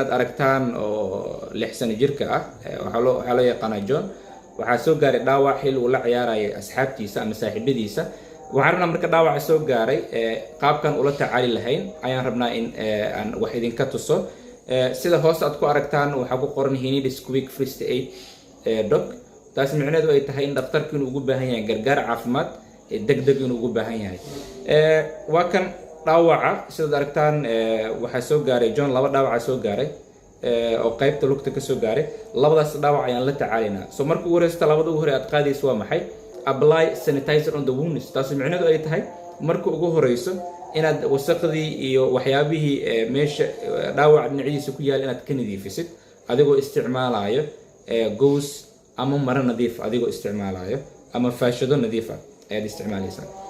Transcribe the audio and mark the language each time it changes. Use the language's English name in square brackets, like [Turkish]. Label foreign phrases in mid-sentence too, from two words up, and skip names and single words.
[Somali] aad aragtaan oo 6 sano jirka ah waxaa loo yaqaanaa John waxaa soo gaaray dhaawac xil uu la ciyaarayay asxaabtiisa ama saaxiibadiisa waxaan rabnaa marka dhaawaca soo gaaray qaabkan ula tacaali lahayn ayaan rabnaa in aan wax idinka tuso sida hoos aad ku aragtaan waxaa ku qoran [English] he needs quick first aid doc [Somali] taas micnaheedu ay tahay in dhakhtarku inuu ugu baahan yahay gargaar caafimaad degdeg inuu ugu baahan yahay waa kan dhaawaca sidaad aragtaan waxaa soo gaaray John laba dhaawaca soo gaaray oo qaybta lugta ka soo gaaray labadaas dhaawac ayaan la tacaalaynaa soo marka ugu horeysta labada ugu hore aad qaadayso waa maxay [English] apply sanitizer on the wounds [Somali] taas micnaheedu ay tahay marka ugu horeyso inaad wasaqdii iyo waxyaabihii meesha dhaawaca dhinaciisa ku yaal inaad ka nadiifisid adigoo isticmaalayo gauze ama maro nadiif adigoo isticmaalayo ama faashado nadiif ah ayaad isticmaalaysaa